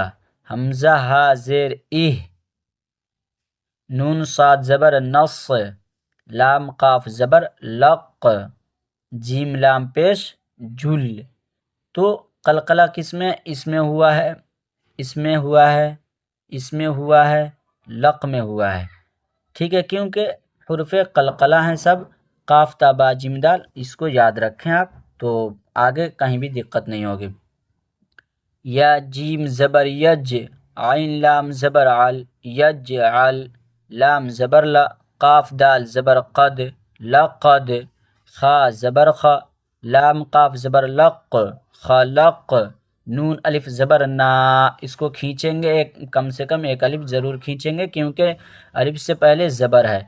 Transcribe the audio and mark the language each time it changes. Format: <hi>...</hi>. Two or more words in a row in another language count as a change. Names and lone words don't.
<ur>حمزہ ہا زیر اہ، نون صاد زبر نص، لام قاف زبر لق، جیم لام پیش جل۔ تو قلقلہ کس میں؟ اس میں ہوا ہے، اس میں ہوا ہے، اس میں ہوا ہے، لق میں ہوا ہے، ٹھیک ہے، کیونکہ حروف قلقلہ ہیں سب، قاف تا با جیم دال، اس کو یاد رکھیں آپ، تو آگے کہیں بھی دقت نہیں ہوگی۔ یا جیم زبر یج، عین لام زبر عل، یجعل، لام زبر لا، قاف دال زبر قد، لقد، خا زبر خا، لام قاف زبر لق، خلق، نون الف زبر نا، اس کو کھینچیں گے، ایک کم سے کم ایک الف ضرور کھینچیں گے کیونکہ الف سے پہلے زبر ہے۔</ur>